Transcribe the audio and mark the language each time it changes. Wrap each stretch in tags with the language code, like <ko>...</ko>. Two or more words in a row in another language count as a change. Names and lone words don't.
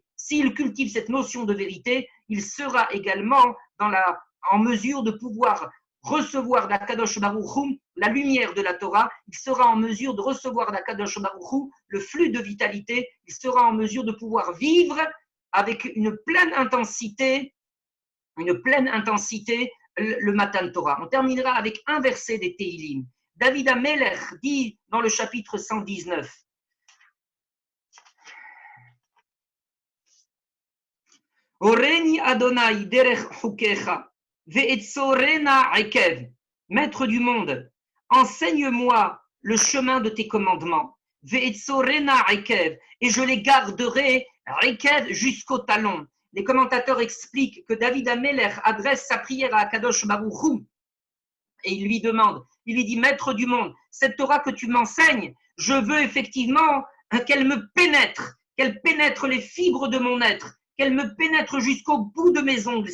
<fr>S'il cultive cette notion de vérité, il sera également en mesure de pouvoir recevoir d'</fr> <he>הקדוש ברוך הוא</he> <fr>la lumière de la Torah, il sera en mesure de recevoir d'</fr> <he>הקדוש ברוך הוא</he> <fr>le flux de vitalité, il sera en mesure de pouvoir vivre avec une pleine intensité le</fr> <he>מתן תורה.</he> <fr>On terminera avec un verset des Teilim. David Amelech dit dans le chapitre 119,</fr> <he>הורני אדני דרך חקיך ואצרנה עקב.</he> <fr>Maître du monde, enseigne-moi le chemin de tes commandements.</fr> <he>ואצרנה עקב,</he> <fr>et je les garderai ekev jusqu'au talon. Les commentateurs expliquent que David Amelech adresse sa prière à</fr> <he>הקדוש ברוך הוא</he> <fr>et il lui demande, il lui dit, Maître du monde, cette Torah que tu m'enseignes, je veux effectivement qu'elle me pénètre, qu'elle pénètre les fibres de mon être, qu'elle me pénètre jusqu'au bout de mes ongles.</fr>